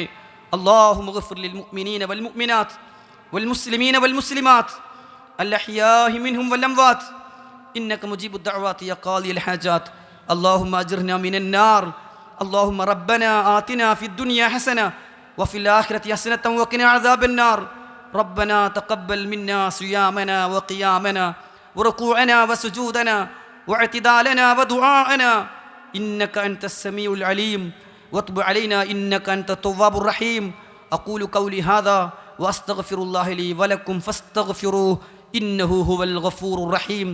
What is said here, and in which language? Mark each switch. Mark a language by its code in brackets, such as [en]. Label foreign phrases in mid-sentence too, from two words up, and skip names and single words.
[ar] اللهم اغفر للمؤمنين والمؤمنات والمسلمين والمسلمات الأحياء منهم والأموات إنك مجيب الدعوات يا قاضي الحاجات. اللهم أجرنا من النار. اللهم ربنا آتنا في الدنيا حسنة وفي الآخرة حسنة وقنا عذاب النار. ربنا تقبل منا صيامنا وقيامنا وركوعنا وسجودنا واعتدالنا ودعاءنا إنك أنت السميع العليم وتب علينا إنك أنت التواب الرحيم. أقول قولي هذا وأستغفر الله لي ولكم فاستغفروه إنه هو الغفور الرحيم.